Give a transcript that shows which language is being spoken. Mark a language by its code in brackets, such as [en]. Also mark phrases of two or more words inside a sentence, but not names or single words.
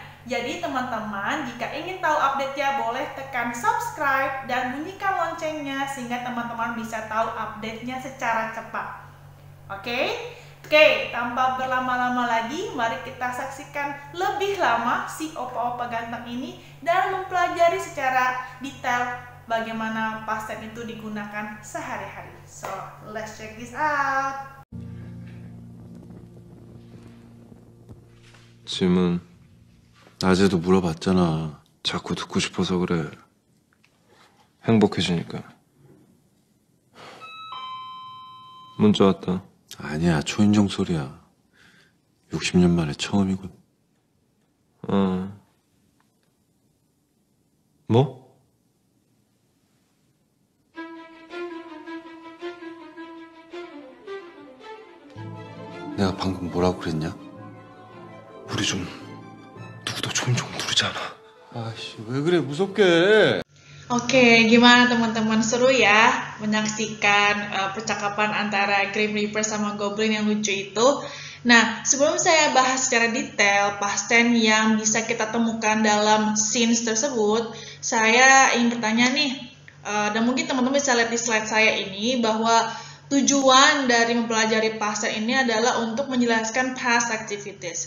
[id] Jadi teman-teman, jika ingin tahu update-nya, boleh tekan subscribe dan bunyikan loncengnya sehingga teman-teman bisa tahu update-nya secara cepat. Oke, tanpa berlama-lama lagi, mari kita saksikan lebih lama si opa-opa ganteng ini dan mempelajari secara detail bagaimana [en] past tense [id] itu digunakan sehari-hari. [en] So, let's check this out. [ko] 질문 낮에도 물어봤잖아. 자꾸 듣고 싶어서 그래. 행복해지니까. 문자 왔다. 아니야, 초인종 소리야. 60년 만에 처음이군. 뭐? 내가 방금 뭐라고 그랬냐? 우리 좀 누구도 초인종 누르잖아. 아씨, 왜 그래, 무섭게. [id] Oke, gimana teman-teman, seru ya menyaksikan percakapan antara Grim Reaper sama Goblin yang lucu itu. Nah, sebelum saya bahas secara detail [en] past tense [id] yang bisa kita temukan dalam scenes tersebut, saya ingin bertanya nih, dan mungkin teman-teman bisa lihat di slide saya ini, bahwa tujuan dari mempelajari [en] past tense [id] ini adalah untuk menjelaskan [en] past activities.